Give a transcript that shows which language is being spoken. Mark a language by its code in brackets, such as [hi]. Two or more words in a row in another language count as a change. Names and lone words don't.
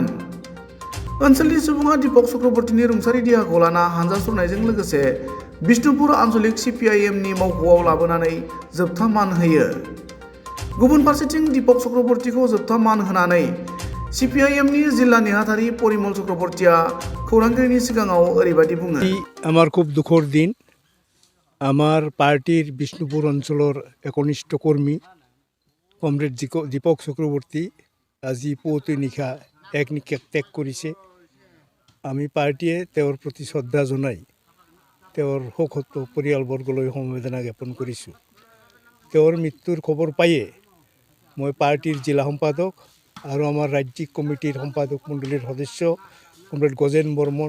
[brx] ओनसोलनि सुबुङा दीपक चक्रवर्तीनि रुंसारि देहाखौ लाना हानजा सुरनायजों लोगोसे बिष्णुपुर आन्चलिक CPIMनि मावख'आव लाबोनानै जोबथा मान होयो। गुबुन फारसेथिं दीपक चक्रवर्तीखौ जोबथा मान होनानै CPIMनि जिल्ला नेहाथारि परिमल चक्रवर्तीया खौरांगिरिनि सिगाङाव ओरैबायदि बुङो। [as] আমার খুব দুঃখর দিন। আমার পার্টির বিষ্ণুপুর অঞ্চলের একনিষ্ঠ কর্মী কমরেড দীপক চক্রবর্তী আজি পুৱতি নিশা এক নিশাক ত্যাগ কৰিছে। আমি পাৰ্টিয়ে তেওঁৰ প্ৰতি শ্ৰদ্ধা জনাই তেওঁৰ শোকত পৰিয়ালবৰ্গলৈ সমবেদনা জ্ঞাপন কৰিছোঁ। তেওঁৰ মৃত্যুৰ খবৰ পায়ে মই পাৰ্টিৰ জিলা সম্পাদক আৰু আমাৰ ৰাজ্যিক কমিটিৰ সম্পাদক মণ্ডলীৰ সদস্য কমৰেড গজেন বৰ্মন